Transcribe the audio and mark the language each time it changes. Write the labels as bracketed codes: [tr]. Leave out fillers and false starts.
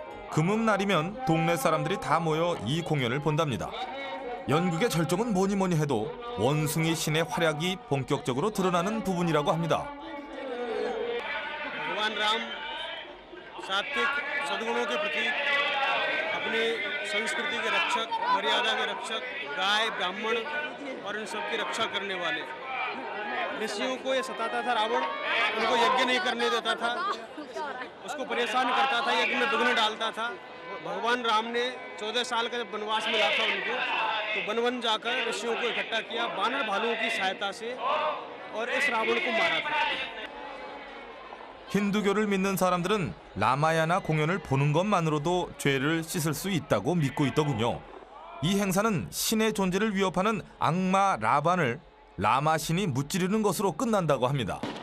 [ko] 금음날이면 동네 사람들이 다 모여 이 공연을 본답니다. 연극의 절정은 뭐니 뭐니 해도 원숭이 신의 활약이 본격적으로 드러나는 부분이라고 합니다. [hi] भगवान राम सात्विक सद्गुणों के प्रतीक अपनी संस्कृति के रक्षक मर्यादा के रक्षक गाय ब्राह्मण और इन सब की रक्षा करने वाले ऋषियों को ये सताता था रावण उनको यज्ञ नहीं करने देता था उसको परेशान करता था यज्ञ में विघ्न डालता था भगवान राम ने 14 साल का जब वनवास मिला था उनको तो वन वन जाकर ऋषियों को इकट्ठा किया बानर भालुओं की सहायता से और इस रावण को मारा था [ko] 힌두교를 믿는 사람들은 라마야나 공연을 보는 것만으로도 죄를 씻을 수 있다고 믿고 있더군요. 이 행사는 신의 존재를 위협하는 악마 라반을 라마 신이 무찌르는 것으로 끝난다고 합니다.